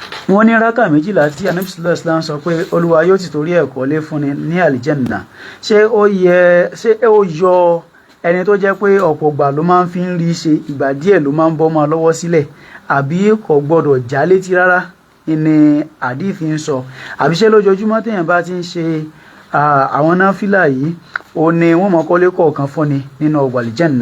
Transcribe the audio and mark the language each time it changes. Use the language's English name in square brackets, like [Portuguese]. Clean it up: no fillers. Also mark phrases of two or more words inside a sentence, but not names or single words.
[Yoruba] wọ́n ní rákà méjìlá tí Ànábì [Arabic] صلى الله عليه وسلم [Yoruba] sọ pé Olúwa yóò ti torí ẹ̀ kọ́lé fúnni ní àlìjẹ́nà ṣé ó yọ ẹni tó jẹ́ pé ọ̀pọ̀ ìgbà ló máa ń fi ń rí ṣe ìgbà díẹ̀ ló máa ń bọ́ máa lọ́wọ́ sílẹ̀ àbí kò gbọ́dọ̀ já létí rárá ni àdífì ń sọ àbí ṣé lójoojúmọ́ téèyàn bá ti ń ṣe àwọn náfìlà yìí ó ní wọ́n mọ̀ kọ́lé kọ̀ọ̀kan fúnni nínú ọgbà àlìjẹ́nà.